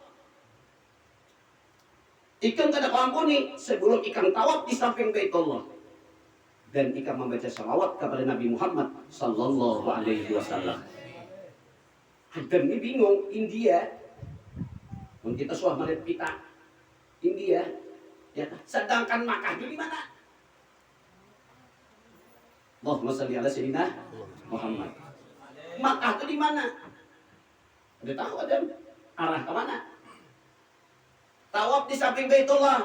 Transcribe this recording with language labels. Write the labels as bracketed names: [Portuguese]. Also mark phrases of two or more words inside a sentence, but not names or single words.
[Banjar] Ikam kada ku ampuni sebelum ikam tawaf di samping Baitullah. [Indonesian] Dan ikam membaca salawat kepada Nabi Muhammad [Arabic] صلى الله عليه وسلم. [Indonesian] Adam ini bingung, India. [Banjar] Mun kita suah melihat kita India, [Indonesian] ya, sedangkan Makkah itu di mana? [Arabic] اللهم صل على سيدنا محمد. [Indonesian] Makkah itu di mana? Udah tahu Adam arah ke mana? Tawaf di samping Baitullah.